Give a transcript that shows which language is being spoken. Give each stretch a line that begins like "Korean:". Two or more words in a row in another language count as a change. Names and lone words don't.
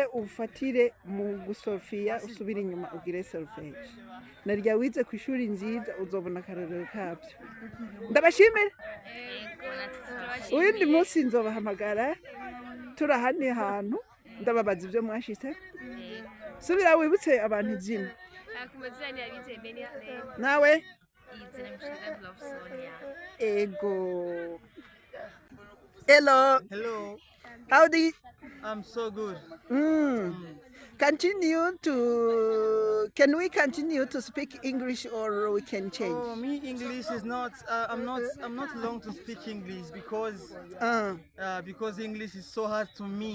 Rundi: ufatire mu gusofia usubira inyuma ugire solfège narya wize ku ishuri nziza uzobona karorero kabyo ndabashimira uyundi munsi nzobahamagara turahane hantu ndababaza ibyo mwashitse subira wibutse abantu izina nawe ego
English: hello How do you I'm so good. Can we continue to speak English or we can change? Oh, me English is not. I'm not long to speak English because English is so hard to me.